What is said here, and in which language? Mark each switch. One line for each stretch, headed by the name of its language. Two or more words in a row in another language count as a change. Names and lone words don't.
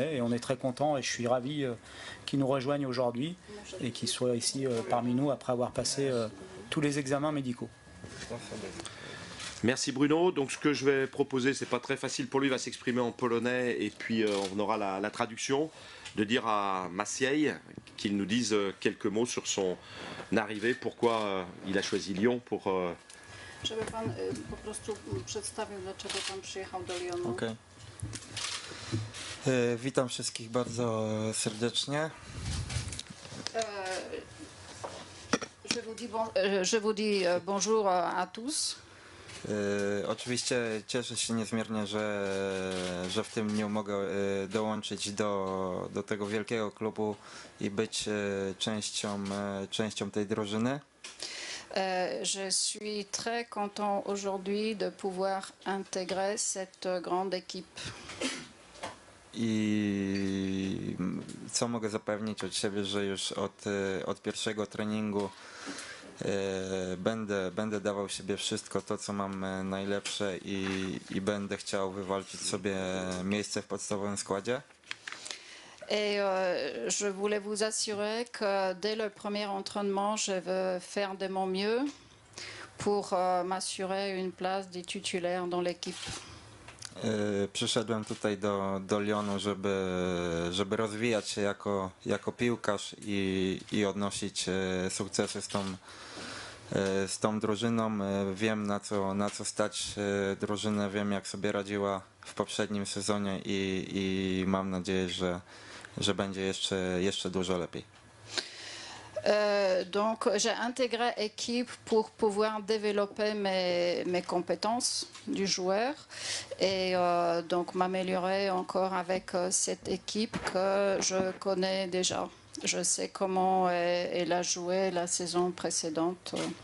French: Et on est très content et je suis ravi qu'il nous rejoigne aujourd'hui et qu'il soit ici parmi nous après avoir passé tous les examens médicaux. Merci Bruno. Donc ce que je vais proposer, c'est pas très facile pour lui, il va s'exprimer en polonais et puis on aura la traduction, de dire à Maciej qu'il nous dise quelques mots sur son arrivée, pourquoi il a choisi Lyon pour...
Polish: Żeby pan po prostu przedstawił, dlaczego pan przyjechał do Lyonu. Okay. Witam wszystkich bardzo serdecznie.
French: Je vous dis bonjour à tous.
Polish: Oczywiście cieszę się niezmiernie, że w tym dniu mogę dołączyć do tego wielkiego klubu i być częścią tej drużyny.
French: Je suis très content aujourd'hui de pouvoir intégrer cette grande équipe.
Polish: I co mogę zapewnić od siebie, że już od pierwszego treningu będę dawał siebie wszystko to, co mam najlepsze i będę chciał wywalczyć sobie miejsce w podstawowym składzie.
French: Et je voulais vous assurer que dès le premier entraînement, je veux faire de mon mieux pour m'assurer une place de titulaire dans l'équipe.
Polish: Przyszedłem tutaj do Lyonu, żeby rozwijać się jako piłkarz i odnosić sukcesy z tą drużyną. Wiem na co stać drużynę, wiem jak sobie radziła w poprzednim sezonie i mam nadzieję, że będzie jeszcze dużo lepiej.
French: Donc j'ai intégré l'équipe pour pouvoir développer mes compétences du joueur et donc m'améliorer encore avec cette équipe que je connais déjà. Je sais comment elle a joué la saison précédente.